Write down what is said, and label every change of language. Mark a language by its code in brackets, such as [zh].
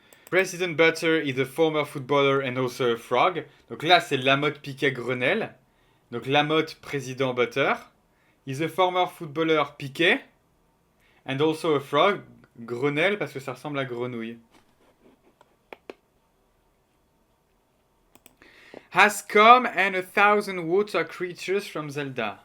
[en] President Butter is a former footballer and also a frog. [fr] Donc là, c'est Lamotte Piquet-Grenelle. Donc Lamotte, président Butter. [en] Is a former footballer Piquet. And also a frog. [fr] Grenelle, parce que ça ressemble à grenouille. [en] Has come and 1,000 water creatures from Zelda.